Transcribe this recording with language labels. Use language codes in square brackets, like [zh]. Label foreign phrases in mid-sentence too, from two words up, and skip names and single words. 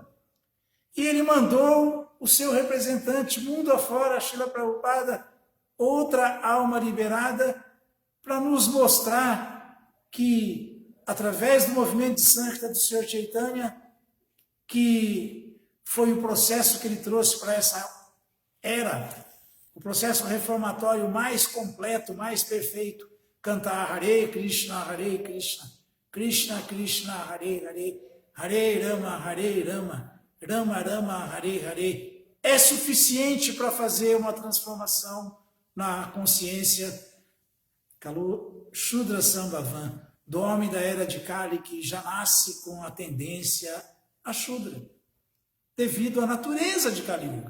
[pt] E ele mandou o seu representante mundo afora, Srila Prabhupada, outra alma liberada, para nos mostrar que, através do movimento de Sankirtan do Sr. Chaitanya, que foi o processo que ele trouxe para essa era, o processo reformatório mais completo, mais perfeito, cantar [sa] Hare Krishna, Krishna Krishna, Hare Hare, Hare Rama, Rama Rama, Hare Hare, [pt] é suficiente para fazer uma transformação na consciência [sa] Shudra Sambhavan, [pt] do homem da era de Kali, que já nasce com a tendência a Shudra, devido à natureza de Kali Yuga.